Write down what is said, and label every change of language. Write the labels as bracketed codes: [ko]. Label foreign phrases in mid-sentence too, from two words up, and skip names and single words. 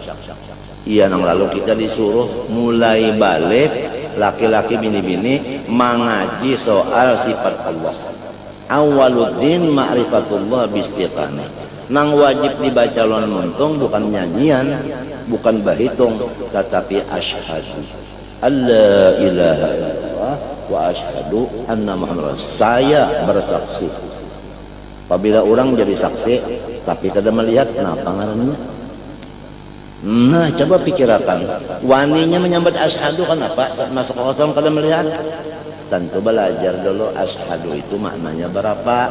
[bjn] Iya nang lalu kita disuruh mulai balik laki-laki bini-bini mengaji soal sifat Allah. [ar] أول الدين معرفة الله باستيقان. [bjn] Nang wajib dibaca lawan muntung bukan nyanyian, bukan bahitung, tetapi [ar] أشهد أن لا إله إلا الله وأشهد أن محمدا [bjn] saya bersaksi. Apabila orang jadi saksi tapi kada melihat, kenapa ngarannya? Nah, coba pikirkan. Waninya menyambut asyhadu kan apa? Masuk kosong kada melihat. Tentu belajar dulu asyhadu itu maknanya berapa.